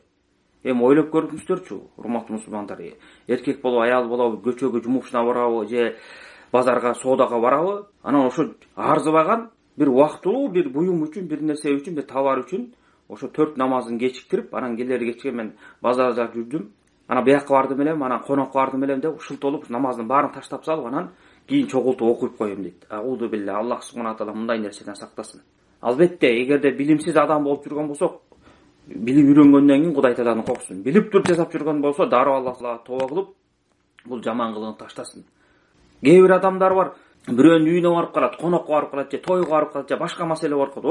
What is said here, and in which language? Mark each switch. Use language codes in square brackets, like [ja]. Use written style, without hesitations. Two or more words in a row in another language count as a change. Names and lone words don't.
[ky] Эми ойлоп көрүңүздөрчү, урматтуу мусулмандар, эркек болобу, аял болобу, көчөгө жумушуна барабы, же базарга, соодага барабы, анан ошо арзыбаган бир убактылуу бир буюм үчүн, бир нерсе үчүн, бир товар үчүн ошо 4 намазын кечиктирип, анан келери кечке мен базарда жүрдүм, анан бияка бардым эле, анан конокко бардым эле деп шылтолуп намаздын баарын таштап салып, анан кийин чогултуп окуп коем дейт. [ar] أعوذ بالله, [ky] Аллах субхана таала мындай нерседен сактасын. Албетте, эгерде билимсиз адам болуп жүргөн болсок, билип үйрөнгөндөн кийин Кудай тааланы корксун. Билип туруп жасап жүргөн болсо, дароо Аллах таала тооба кылып, бул жаман кылыгын таштасын. Кээ бир адамдар бар, бирөөнүн үйүнө барып калат, конокко барып калат, же тойго барып калат, же башка маселе барып калат.